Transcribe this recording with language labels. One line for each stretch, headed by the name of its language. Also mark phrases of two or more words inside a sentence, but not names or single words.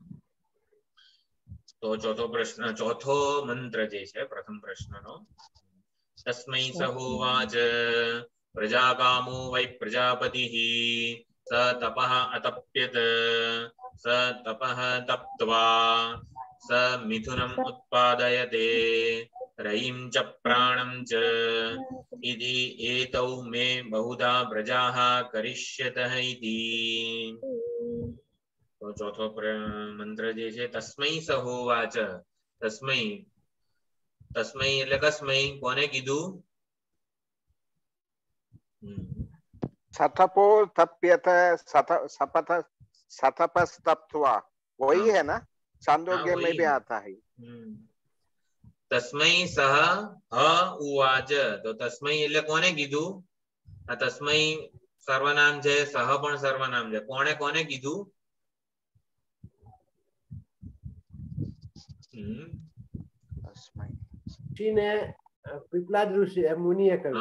Gujarati: તો ચોથો મંત્ર જે છે પ્રથમ પ્રશ્નનો,
Sanskrit: તસ્મૈ સહોવાચ પ્રજાકામો વૈ પ્રજાપતિઃ સ તપઃ અતપ્યત સ તપઃ તપ્ત્વા સ મિથુનમ ઉત્પાદયતે રયિં ચ પ્રાણં ચ ઇતિ એતૌ મે બહુધા પ્રજાઃ કરિષ્યતઃ ઇતિ.
Gujarati: તો ચોથો મંત્ર જે છે,
Sanskrit: તસ્મૈ સહોવાચ.
Gujarati: તસ્મૈ, તસ્મૈ એટલે કસ્મૈ, કોને કીધું?
Sanskrit: सतपो तप्यत सपथ सतपस्तप्त्वा,
Hindi: वही है ना? छांदोग्य में भी आता है.
Sanskrit: तस्मै सह ह उवाच.
Gujarati: तो तस्मै એટલે કોને કીધું? આ તસ્मै સર્વનામ છે, સહ પણ સર્વનામ છે. કોણે કોને કીધું? પીપલાદ ઋષિ મુનિએ કહ્યું.